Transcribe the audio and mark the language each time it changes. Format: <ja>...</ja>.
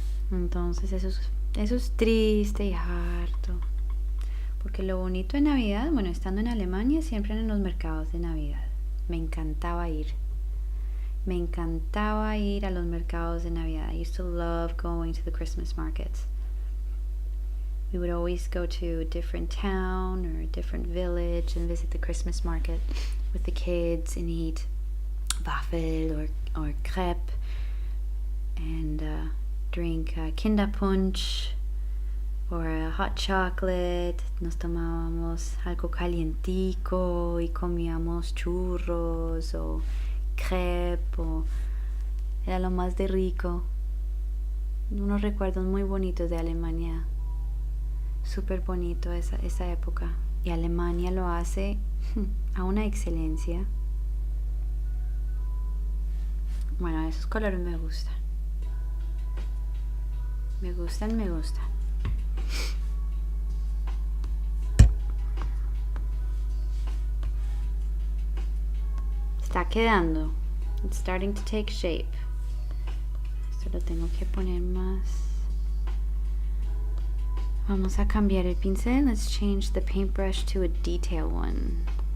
<es>Entonces eso es triste y harto, porque lo bonito de Navidad, bueno, estando en Alemania siempre en los mercados de Navidad, me encantaba ir a los mercados de Navidad.</es> <en>I used to love going to the Christmas markets. we would always go to a different town or a different village and visit the Christmas market with the kids and eat waffle or crepe and drink Kinderpunsch or hot chocolate.</en> <es>Nos tomábamos algo calientico y comíamos churros o crepe era lo más de rico. Unos recuerdos muy bonitos de Alemania. Súper bonito esa época. Y Alemania lo hace a una excelencia. Bueno, esos colores me gustan. Me gustan. Está quedando.</es> <en>It's starting to take shape.</en> <es>Esto lo tengo que poner más. Vamos a cambiar el pincel.</es> <en>Let's change the paintbrush to a detail one.</en>